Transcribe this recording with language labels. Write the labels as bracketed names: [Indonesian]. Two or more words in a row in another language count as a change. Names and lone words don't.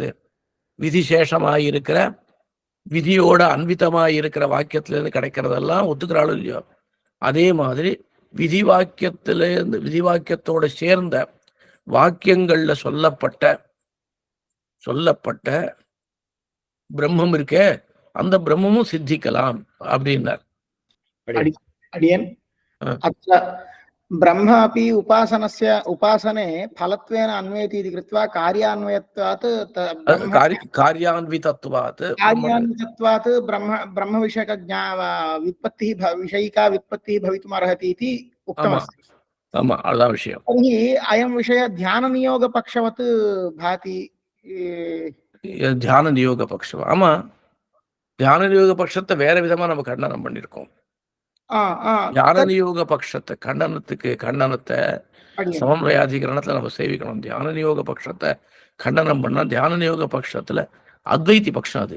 [Tamil] விதிசேஷமாயிருக்கிற விதியோட அன்விதமாயிருக்கிற வாக்கியத்திலேருந்து கிடைக்கிறதெல்லாம் ஒத்துக்கிறாள் இல்லையோ? அதே மாதிரி விதி வாக்கியத்தோட சேர்ந்த வாக்கியங்கள்ல சொல்லப்பட்ட பிரம்மம் இருக்கே அந்த பிரம்மமும் சித்திக்கலாம் அப்படின்னார். [Sanskrit] अडियन् अत्र ब्रह्म अपि उपासने फलत्वेन अन्वयति इति कृत्वा कार्यान्वयत्वात् कार्यान्वितत्वात् ब्रह्मविषयक व्युत्पत्तिः विषयिका व्युत्पत्तिः भवितुम् अर्हति इति उक्तमस्ति. [Tamil] अதான் விஷயம். [Sanskrit] तर्हि अयं विषय ध्याननियोगपक्षवत् भाति. [Tamil] தியான நியோக பட்சம். ஆமா, தியான நியோக பட்சத்தை வேற விதமா நம்ம கண்டனம் பண்ணிருக்கோம். தியான நியோக பட்சத்தை கண்டனத்தை சமன்வயாதிகரணத்துல நம்ம சேவிக்கணும். தியான நியோக பட்சத்தை கண்டனம் பண்ணா தியான நியோக பட்சத்துல அத்வைத்தி பட்சம் அது.